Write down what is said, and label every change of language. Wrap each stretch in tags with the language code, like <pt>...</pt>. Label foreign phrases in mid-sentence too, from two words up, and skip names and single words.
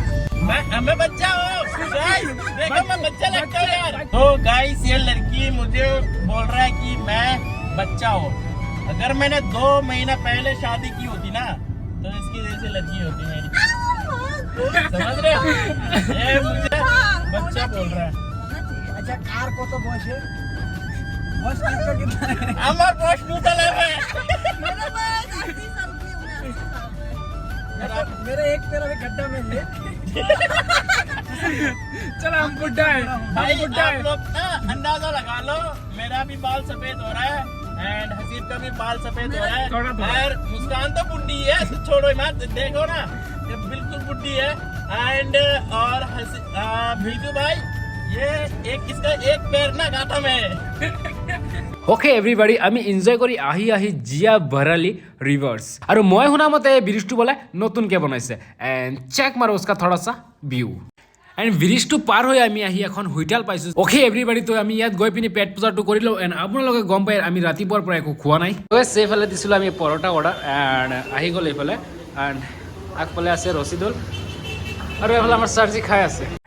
<hi>मैं बच्चा हूँ गाइस देखो मैं बच्चा लगता हूँ यार तो गाइस ये लड़की मुझे बोल रहा है कि मैं बच्चा हूँ अगर मैंने 2 महीना पहले शादी की होती ना तो इसकी जैसी लड़की होती मेरी समझ रहे हो ये मुझे बच्चा बोल रहा है अच्छा कार को तो बॉस है बॉस किसको कितना है</hi> <bn>আমার প্রশ্ন তাহলে</bn> <hi>मेरे पास 80 साल की उम्र है 80 साल मेरा एक पैर अभी गड्ढा में है चलो हम बुड्ढा है भाई आप लोग ना अंदाजा लगा लो मेरा भी बाल सफेद हो रहा है एंड हसीब का भी बाल सफेद हो रहा है थोड़ा। और मुस्कान तो बुड्ढी है छोड़ो मत देखो ना ये बिल्कुल बुड्ढी है एंड और भीजू भाई ये इसका एक पैर ना गाठा में है</hi> <en>okay everybody</en> <as>আমি এনজয় কৰি আহি জিয়া ভৰালি ৰিভাৰ্স আৰু মই শুনা মতে ব্ৰিজটো বলে নতুনকে বনাইছে এন্ড চেক মাৰো</as> <hi>उसका थोड़ा सा व्यू</hi> <as>এন্ড ব্ৰিজটো পাৰ হৈ আমি আহি এখন হোটেল পাইছো</as> <en>okay everybody</en> <as>তো আমি ইয়াত গৈ পিনি পেট পূজাটো কৰিলো এন্ড আপোনালোকে গম পায় আমি ৰাতিপুৱাৰ পৰা একো খোৱা নাই তো সেইফালে দিছিলো আমি পৰটা অৰ্ডাৰ এন্ড আহি গ'ল এইফালে এন্ড আগফালে আছে ৰচিদুল আৰু এইফালে আমাৰ চাৰ্জি খাই আছে</as>